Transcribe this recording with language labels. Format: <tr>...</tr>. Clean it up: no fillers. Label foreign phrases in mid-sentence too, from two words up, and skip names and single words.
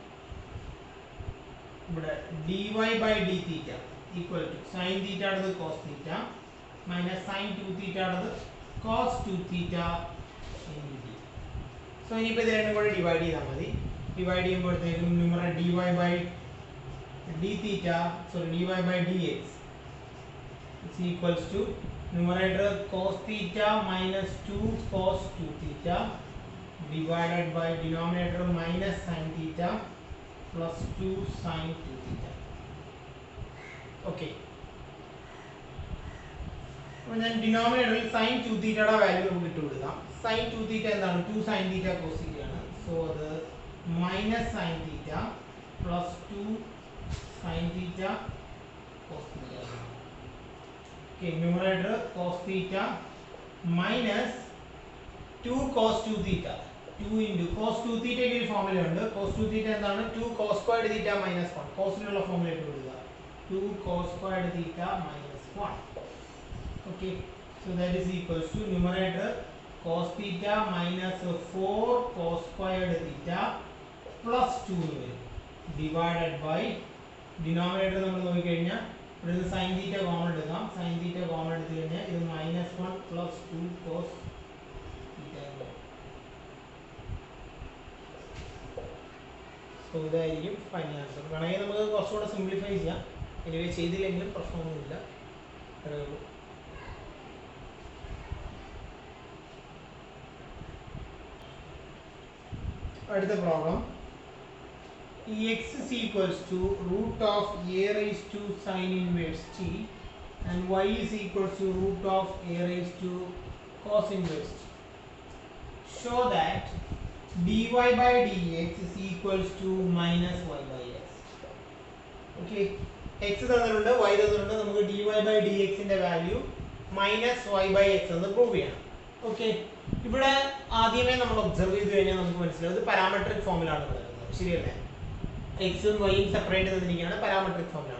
<en>ഇവിടെ dy by d theta equal to sin theta ആണത് cos theta minus sin 2 theta ആണത് cos 2 theta.</en> <ml>സോ ഇനിയിപ്പോൾ ഇത് രണ്ടും കൂടെ ഡിവൈഡ് ചെയ്താൽ മതി. ഡിവൈഡ് ചെയ്യുമ്പോഴത്തേക്കും</ml> <en>numerator dy by d theta dy ബൈ dx is equals to numerator cos theta minus 2 cos 2 theta divided by denominator minus sin theta plus 2 sin 2 theta. Okay.</en> <ml>അപ്പോൾ ഞാൻ ഡിനോമിനേറ്ററിൽ sin 2 തീറ്റയുടെ വാല്യൂ നമുക്ക് ഇട്ട് കൊടുക്കാം.</ml> <en>sin 2 theta എന്താണ്? 2 sin theta cos theta ആണ്. സോ അത് minus sin theta plus 2 sin theta cos theta. Okay, numerator cos theta minus 2 cos 2 theta. 2 into cos 2 theta की formula ഉണ്ട്. cos 2 theta എന്താണ്? 2 cos squared theta minus 1. cos നുള്ള formula</en> <ml>ഇട്ട് കൊടുക്കുക.</ml> <en>2 cos squared theta minus 1. Okay, so that is equals to numerator cos theta minus 4 cos squared theta plus 2 divided by denominator</en> <ml>നമ്മൾ നോക്കി കഴിഞ്ഞാൽ ഇവിടെ</ml> <en>sin theta</en> <ml>കോമൺ എടുക്കാം.</ml> <en>sin theta</en> <ml>കോമൺ എടുത്തു കഴിഞ്ഞാൽ ഇത്</ml> <en>minus 1 plus 2 cos theta.</en> <ml>സോ ഇതായിരിക്കും ഫൈനൽ ആൻസർ. വേണമെങ്കിൽ നമുക്ക് കുറച്ചുകൂടെ സിംപ്ലിഫൈ ചെയ്യാം. എനിവേ ചെയ്തില്ലെങ്കിലും പ്രശ്നമൊന്നുമില്ല. അത്രയേ ഉള്ളൂ. അടുത്ത പ്രോബ്ലം</ml> <en>x is equals to root of a raised to sin inverse t and y is equals to root of a raised to cos inverse t. Show that dy by dx is equals to minus y by x.</en> <ml>Okay, x തന്നിട്ടുണ്ട് y തന്നിട്ടുണ്ട്, നമുക്ക്</ml> <en>dy by dx</en> <ml>ന്റെ വാല്യൂ</ml> <en>minus y by x</en> <ml>എന്ന് പ്രൂവ് ചെയ്യണം. ഓക്കെ, ഇവിടെ ആദ്യമേ നമ്മൾ ഒബ്സർവ് ചെയ്ത് കഴിഞ്ഞാൽ നമുക്ക് മനസ്സിലാവും ഇത് പാരാമെട്രിക് ഫോമിലാണ് കിടക്കുന്നത്, ശരിയല്ലേ? എക്സും വൈയും സെപ്പറേറ്റ് തന്നിരിക്കുകയാണ്, പാരാമെട്രിക് ഫോമിലാണ്.</ml>